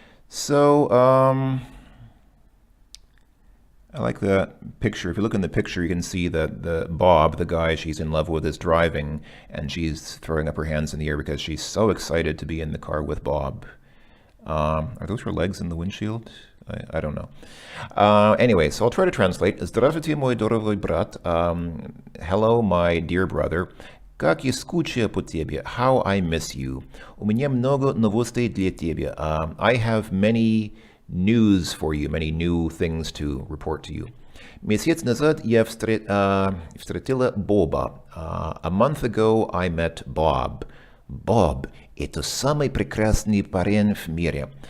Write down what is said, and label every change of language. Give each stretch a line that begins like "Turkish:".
English: So, I like that picture. If you look in the picture, you can see that Bob, the guy she's in love with, is driving, and she's throwing up her hands in the air because she's so excited to be in the car with Bob. Are those her legs in the windshield? I don't know. Anyway, so I'll try to translate.
Russian: Здравствуйте, мой дорогой брат.
English: Hello, my dear brother.
Russian: Как я скучаю по тебе.
English: How I miss you.
Russian: У меня много новостей для тебя.
English: I have many news for you, many new things to report to you.
Russian: Месяц назад я встретила Боба.
English: A month ago, I met Bob.
Russian: Bob – это самый прекрасный парень в мире.